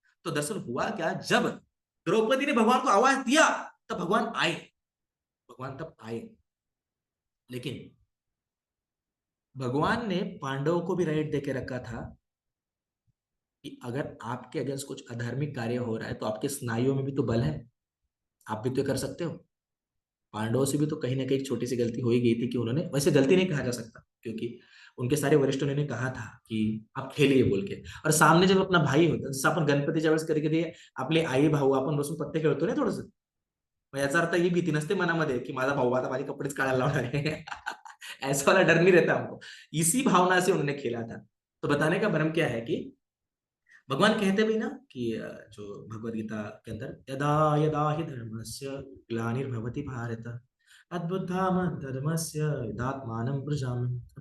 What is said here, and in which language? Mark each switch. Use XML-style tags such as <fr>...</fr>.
<hi>तो दरअसल हुआ क्या, जब द्रौपदी ने भगवान को आवाज दिया, तब भगवान आए, भगवान तब आए। लेकिन भगवान ने पांडवों को भी राइट देके रखा था कि अगर आपके अगेंस्ट कुछ अधार्मिक कार्य हो रहा है, तो आपके स्नायुओं में भी तो बल है, आप भी तो कर सकते हो। पांडवों से भी तो कहीं ना कहीं एक छोटी सी गलती हो ही गई थी कि उन्होंने, वैसे गलती नहीं कहा जा सकता, क्योंकि उनके सारे वरिष्ठों ने कहा था कि आप खेलिए बोल के, और सामने जब अपना भाई होता,</hi> <mr>जसं आपण गणपतीच्या वेळेस कधी कधी आपले आई भाऊ आपण बसून पत्ते खेळतो ना थोडंसं, मग याचा अर्थ ही भीती नसते मनामध्ये की माझा भाऊ आता माझे कपडेच काढायला लावणार आहे</mr> <hi>ऐसा वाला डर नहीं रहता हमको। इसी भावना से उन्होंने खेला था। तो बताने का भ्रम क्या है कि भगवान कहते भी ना कि जो भगवत गीता के अंदर</hi> <sa>यदा यदा हि धर्मस्य ग्लानिर्भवति भारत अद्बुद्धामद्धर्मस्य यदात्मानं सृजाम्यहम्।</sa>